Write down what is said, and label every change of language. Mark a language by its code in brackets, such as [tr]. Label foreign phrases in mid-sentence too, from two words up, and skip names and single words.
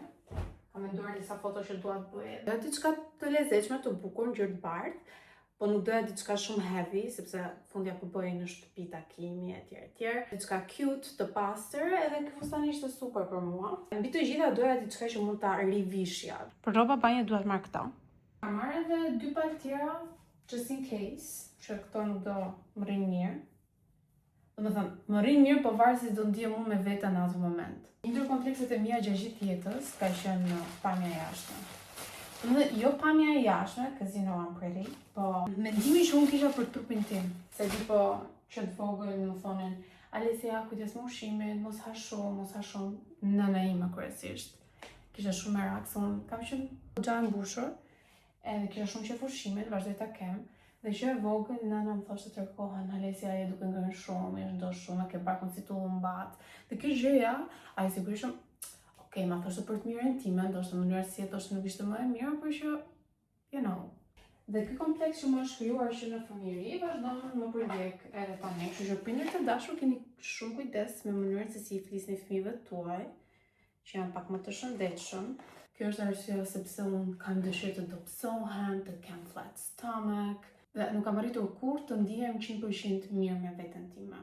[sq] Kam menduar disa foto që dua të bëj. Doja diçka të lezetshme, të bukur, ngjyrë të bardhë, po nuk doja diçka shumë heavy, sepse fundja po bëj në shtëpi takimi etj. Diçka cute, të pastër, edhe ky fustan ishte super për mua. Mbi të gjitha doja diçka që mund ta rivishja. Për rroba banje dua të marr këto. Kam marrë edhe 2 palë tjera, [en] just in case, [sq] që këto nuk do më rrinë mirë. Domethënë, më rrinë mirë, po varet si do ndihem unë me veten në atë moment. Një ndër komplekset e mia gjatë gjithë jetës ka qenë pamja e jashtme. Domethënë, jo pamja e jashtme, [en] because you know I'm pretty, [sq] po mendimi që unë kisha për trupin tim. Se di po që të vogël më thonin, Alesia, kujdes me ushqimin, mos ha shumë, nëna ime kryesisht. Kisha shumë merak, se unë kam qenë goxha e mbushur. Edhe kisha shumë qef ushqimet, vazhdoj ta kem. Dhe që e vogël, nëna më thoshte tërkohën, Alesja je duke ngrënë shumë, je do shumë, ke bakun si tu mbat. Dhe kjo gjëja, ai sigurisht, okej, ma thoshte për të mirën time, ndoshta në mënyrë si thoshte nuk ishte më e mirë, por që, [en] you know. [sq] Dhe ky kompleks që më është krijuar që në fëmijëri vazhdon më përgjek edhe tani. Kështu që prindërit të dashur keni shumë kujdes me mënyrën se si i flisni fëmijëve tuaj, që janë pak më të shëndetshëm. Kjo është arsyeja sepse unë kam dëshirë të dobësohem, të kem [en] flat stomach, [sq] dhe nuk kam arritur kur të ndihem 100% mirë me veten time.